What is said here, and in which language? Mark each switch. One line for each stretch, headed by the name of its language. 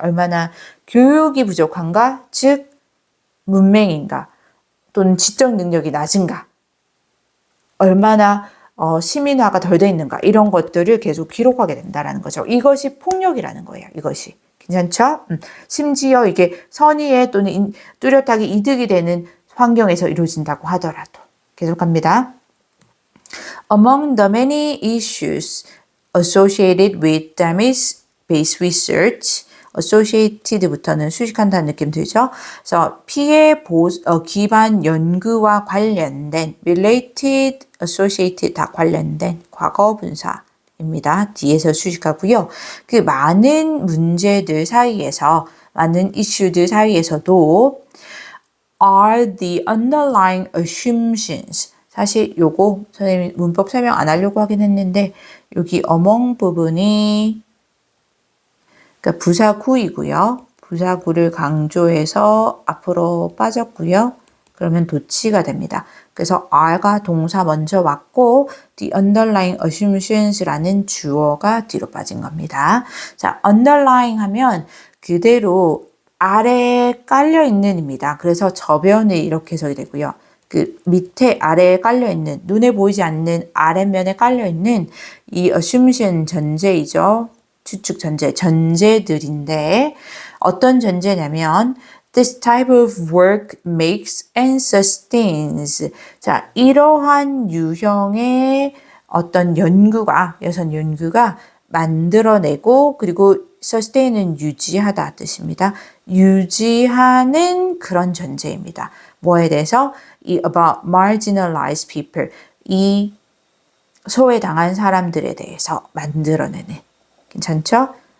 Korean: 얼마나 교육이 부족한가, 즉 문맹인가 또는 지적 능력이 낮은가. 얼마나 시민화가 덜 돼 있는가 이런 것들을 계속 기록하게 된다라는 거죠. 이것이 폭력이라는 거예요. 이것이. 괜찮죠? 심지어 이게 선의에 또는 뚜렷하게 이득이 되는 환경에서 이루어진다고 하더라도. 계속합니다.
English: Among the many issues associated with damage-based research, associated
Korean: 부터는 수식한다는 느낌 들죠? 그래서 피해 기반 연구와 관련된, related, associated 다 관련된 과거 분사입니다. 뒤에서 수식하고요. 그 많은 문제들 사이에서, 많은 이슈들 사이에서도
English: are the underlying assumptions.
Korean: 사실 요거 선생님이 문법 설명 안 하려고 하긴 했는데 여기 among 부분이 그러니까 부사구이고요. 부사구를 강조해서 앞으로 빠졌고요. 그러면 도치가 됩니다. 그래서 are가 동사 먼저 왔고
English: the underlying assumptions
Korean: 라는 주어가 뒤로 빠진 겁니다. 자, underlying 하면 그대로 아래에 깔려있는입니다. 그래서 저변을 이렇게 해석이 되고요. 그 밑에 아래에 깔려있는, 눈에 보이지 않는 아랫면에 깔려있는 이 assumption 전제이죠. 추측 전제, 전제들인데 어떤 전제냐면
English: This type of work makes and sustains.
Korean: 자, 이러한 유형의 어떤 연구가, 여선 연구가 만들어내고 그리고 sustain은 유지하다 뜻입니다. 유지하는 그런 전제입니다. 뭐에 대해서? 이
English: about marginalized people,
Korean: 이 소외당한 사람들에 대해서 만들어내는. 괜찮죠?